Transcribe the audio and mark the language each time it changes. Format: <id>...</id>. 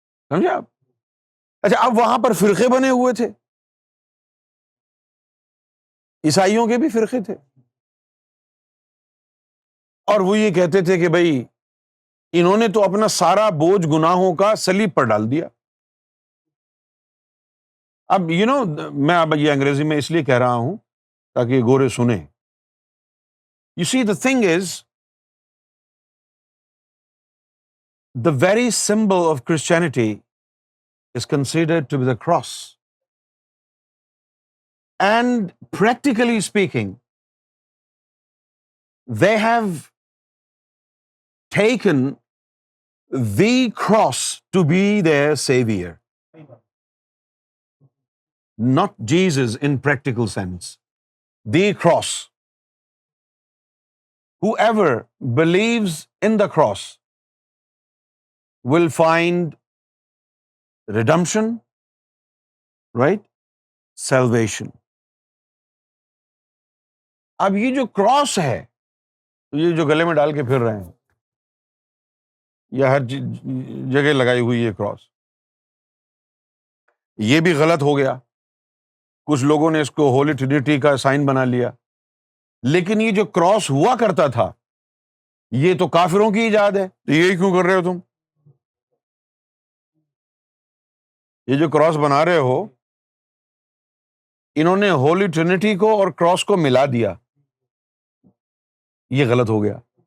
<ur>سمجھے آپ؟ اچھا اب وہاں پر فرقے بنے ہوئے تھے، عیسائیوں کے بھی فرقے تھے، اور وہ یہ کہتے تھے کہ بھئی انہوں نے تو اپنا سارا بوجھ گناہوں کا صلیب پر ڈال دیا. اب میں اب یہ انگریزی میں اس لیے کہہ رہا ہوں تاکہ یہ گورے سنیں.</ur> <en>You see, the thing is, the very symbol of Christianity is considered to be the cross. And practically speaking, they have taken the cross to be their savior. Not Jesus in practical sense. The cross. Whoever believes in the cross will find redemption, right? Salvation.</en> <ur>اب یہ جو cross ہے، یہ جو گلے میں ڈال کے پھر رہے ہیں، یا ہر جگہ لگائی ہوئی یہ کراس، یہ بھی غلط ہو گیا. کچھ لوگوں نے اس کو ہولی ٹرینٹی کا سائن بنا لیا. لیکن یہ جو کراس ہوا کرتا تھا یہ تو کافروں کی ایجاد ہے، تو یہی کیوں کر رہے ہو تم؟ یہ جو کراس بنا رہے ہو، انہوں نے ہولی ٹرینٹی کو اور کراس کو ملا دیا، یہ غلط ہو گیا.</ur>